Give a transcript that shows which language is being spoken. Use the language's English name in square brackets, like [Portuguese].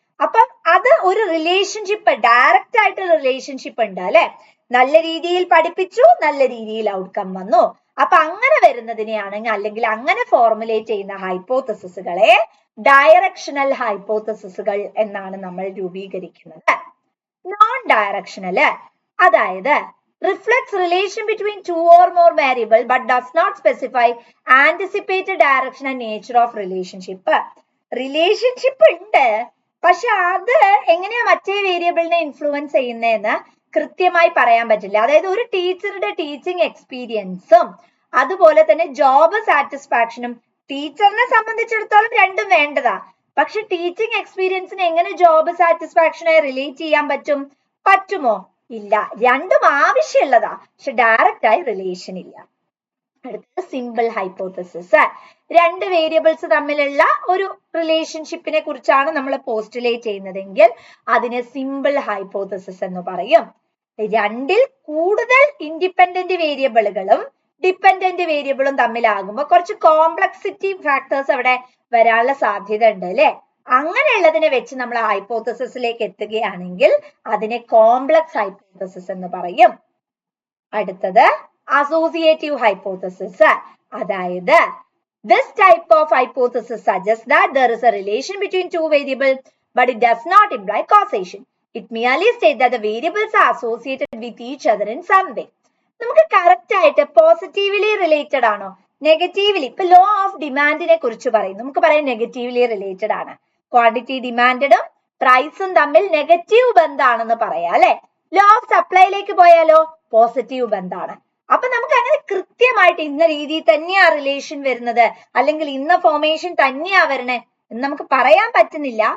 [Malayalam] അപ്പൊ അത് ഒരു റിലേഷൻഷിപ്പ്, ഡയറക്റ്റ് ആയിട്ട് റിലേഷൻഷിപ്പ് ഉണ്ട് അല്ലെ. നല്ല രീതിയിൽ പഠിപ്പിച്ചു, നല്ല രീതിയിൽ ഔട്ട്കം വന്നു. അപ്പൊ അങ്ങനെ വരുന്നതിനെയാണെങ്കിൽ അല്ലെങ്കിൽ അങ്ങനെ ഫോർമുലേറ്റ് ചെയ്യുന്ന ഹൈപ്പോത്തസിസുകളെ ഡയറക്ഷണൽ ഹൈപ്പോത്തസിസുകൾ എന്നാണ് നമ്മൾ രൂപീകരിക്കുന്നത്. [English] Non directional അതായത് reflects relation between two or more variable but does not specify anticipated direction and nature of relationship. [Malayalam] Relationship ഉണ്ട്, പക്ഷെ അത് എങ്ങനെയാ മറ്റേ വേരിയബിളിനെ ഇൻഫ്ലുവൻസ് ചെയ്യുന്നതെന്ന് കൃത്യമായി പറയാൻ പറ്റില്ല. അതായത് ഒരു ടീച്ചറുടെ ടീച്ചിങ് എക്സ്പീരിയൻസും അതുപോലെ തന്നെ ജോബ് സാറ്റിസ്ഫാക്ഷനും ടീച്ചറിനെ സംബന്ധിച്ചിടത്തോളം രണ്ടും വേണ്ടതാ. പക്ഷെ ടീച്ചിങ് എക്സ്പീരിയൻസിന് എങ്ങനെ ജോബ് സാറ്റിസ്ഫാക്ഷനെ റിലേറ്റ് ചെയ്യാൻ പറ്റുമോ? ഇല്ല. രണ്ടും ആവശ്യമുള്ളതാ, പക്ഷെ ഡയറക്റ്റ് ആയി റിലേഷൻ ഇല്ല. അടുത്തത് സിമ്പിൾ ഹൈപ്പോത്തസിസ്. രണ്ട് വേരിയബിൾസ് തമ്മിലുള്ള ഒരു റിലേഷൻഷിപ്പിനെ കുറിച്ചാണ് നമ്മൾ പോസ്റ്റുലേറ്റ് ചെയ്യുന്നതെങ്കിൽ അതിനെ സിമ്പിൾ ഹൈപ്പോത്തസിസ് എന്ന് പറയും. രണ്ടിൽ കൂടുതൽ ഇൻഡിപെൻഡന്റ് വേരിയബിളുകളും ഡിപെൻഡന്റ് വേരിയബിളും തമ്മിലാകുമ്പോൾ കുറച്ച് കോംപ്ലക്സിറ്റി ഫാക്ടേഴ്സ് അവിടെ വരാനുള്ള സാധ്യത ഉണ്ട് അല്ലെ. അങ്ങനെയുള്ളതിനെ വെച്ച് നമ്മൾ ഹൈപ്പോത്തസിസിലേക്ക് എത്തുകയാണെങ്കിൽ അതിനെ കോംപ്ലക്സ് ഹൈപ്പോത്തസിസ് എന്ന് പറയും. അടുത്തത് അസോസിയേറ്റീവ് ഹൈപ്പോത്തസിസ്. [English] അതായത് this type of hypothesis suggests that there is a relation between two variables, but it does not imply causation. It merely states that the variables are associated with each other in some way. [Malayalam] നമുക്ക് correct ആയിട്ട് positively related ആണോ negatively? ഇപ്പൊ law of ഡിമാൻഡിനെ കുറിച്ച് പറയും, നമുക്ക് പറയാം negatively related ആണ്. Quantity ഡിമാൻഡും പ്രൈസും തമ്മിൽ നെഗറ്റീവ് ബന്ധമാണെന്ന് പറയാം അല്ലെ. ലോ ഓഫ് സപ്ലൈയിലേക്ക് പോയാലോ പോസിറ്റീവ് ബന്ധമാണ്. അപ്പൊ നമുക്ക് അങ്ങനെ കൃത്യമായിട്ട് ഇന്ന രീതിയിൽ തന്നെയാ റിലേഷൻ വരുന്നത് അല്ലെങ്കിൽ ഇന്ന ഫോർമേഷൻ തന്നെയാ വരണേ എന്ന് നമുക്ക് പറയാൻ പറ്റുന്നില്ല.